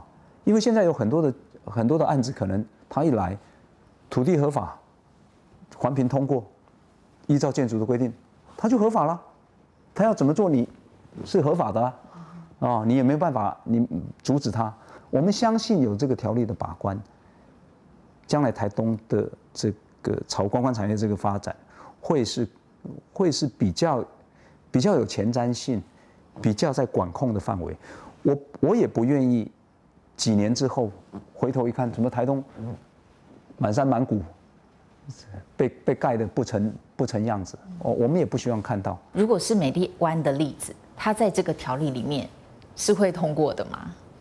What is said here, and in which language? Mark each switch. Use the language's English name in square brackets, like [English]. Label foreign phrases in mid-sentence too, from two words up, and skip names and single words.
[Chinese] 因為現在有很多的案子，可能他一來土地合法，環評通過，依照建築的規定，他就合法了。他要怎麼做，你是合法的啊，你也沒有辦法你阻止他。我們相信有這個條例的把關，將來台東的這個朝觀光產業這個發展，會是比較有前瞻性，比較在管控的範圍。我也不願意几年之后回头一看，怎么台东满山满谷被盖得不成样子？我们也不希望看到。如果是美丽湾的例子，它在这个条例里面是会通过的吗？